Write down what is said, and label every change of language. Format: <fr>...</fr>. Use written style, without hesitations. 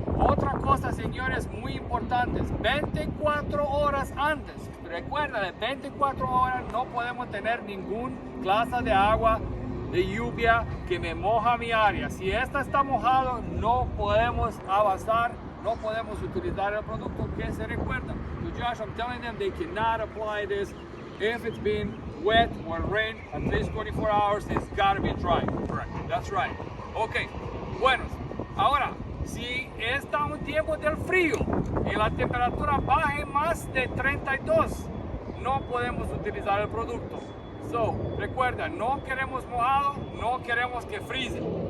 <es>Otra cosa, señores, muy importante, 24 horas antes. Recuerda, de 24 horas no podemos tener ninguna clase de agua, de lluvia que me moja mi área. Si esta está mojado, no podemos avanzar, no podemos utilizar el producto que se recuerda.</es> <en>So Josh, I'm telling them they cannot apply this if it's been wet or rain at least 24 hours. It's got to be dry. Correct. That's right. Okay.</en> <es>Bueno, ahora, si está un tiempo del frío y la temperatura baje más de 32, no podemos utilizar el producto. So, recuerda, no queremos mojado, no queremos que fríe.</es>